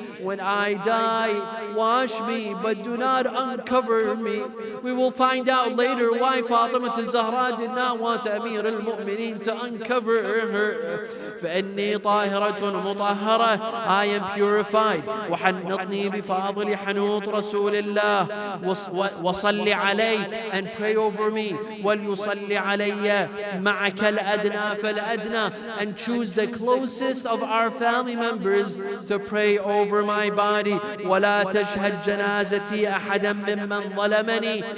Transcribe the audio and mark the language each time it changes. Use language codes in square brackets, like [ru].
[en] When I die, wash me, but do not uncover me. We will find out later why Fatima Zahra did not want Amir al-Mu'mineen to uncover her. [ar] فإني طاهرة مطهرة. [en] I am purified. [ar] وحنطني بفاضل حنوط رسول الله. وصل علي, [en] and pray over me. [ar] وليصلي علي معك الأدنى فالأدنى. [en] And choose the closest of our family members to pray over my body. [ar] ولا تشهد جنازتي أحدا ممن ظلمني.